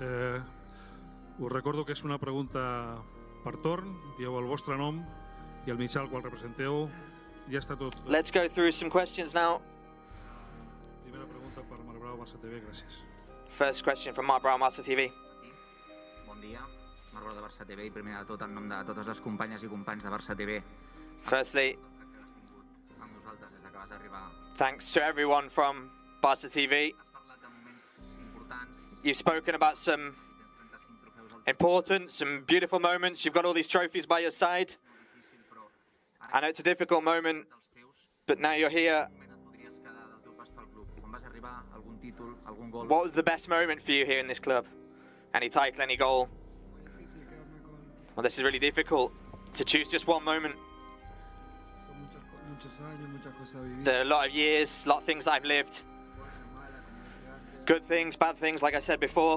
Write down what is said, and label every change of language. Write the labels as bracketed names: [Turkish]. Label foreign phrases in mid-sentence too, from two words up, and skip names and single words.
[Catalan] Us recordo que és una pregunta per torn, dieu el vostre nom i el mitjà al qual representeu. Ja està tot. [English] Let's go through some questions now. [Catalan] Primera pregunta per Marc Brau, Barça TV, gràcies. [English] First question from Marc Brau, Barça TV. [Catalan] Bon dia, Marc Brau de Barça TV, i primer de tot en nom de totes les companyes i companys de Barça TV. [English] Firstly, [Catalan] Amb nosaltres des que vas arribar. [English] thanks to everyone from Barça TV. [Catalan] Has parlat de moments importants. [English] You've spoken about some [Catalan] Tens 35 trofeus al [English] important, some beautiful moments. You've got all these trophies by your side. [Catalan] difícil, però [English] I know it's a difficult moment, [Catalan] dels teus, [English] but now you're here. [Catalan] quin moment et podries quedar del teu pas pel club? Quan vas arribar, [English] What was the best moment for you here in this club? Any title, any goal? Well, this is really difficult to choose just one moment. There are a lot of years, a lot of things that I've lived. Good things, bad things, like I said before.